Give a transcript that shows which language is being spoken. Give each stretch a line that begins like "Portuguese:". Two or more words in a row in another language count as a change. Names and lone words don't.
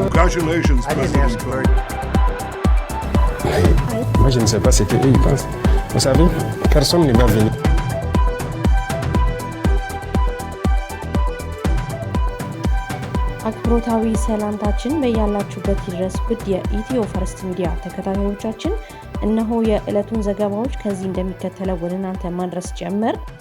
English: Congratulations, President Trump.
French: Moi, je ne sais pas ce qu'eux ils pensent. Vous savez, personne ne va venir.
Amharic: አክብሮታዊ ሰላምታችን በያላችሁበት ይድረስ። ውድ የኢትዮ ፈርስት ሚዲያ ተከታታዮቻችን እነሆ የዕለቱን ዘገባዎች ከዚህ እንደሚከተለው ወደ እናንተ ማድረስ ጀመር።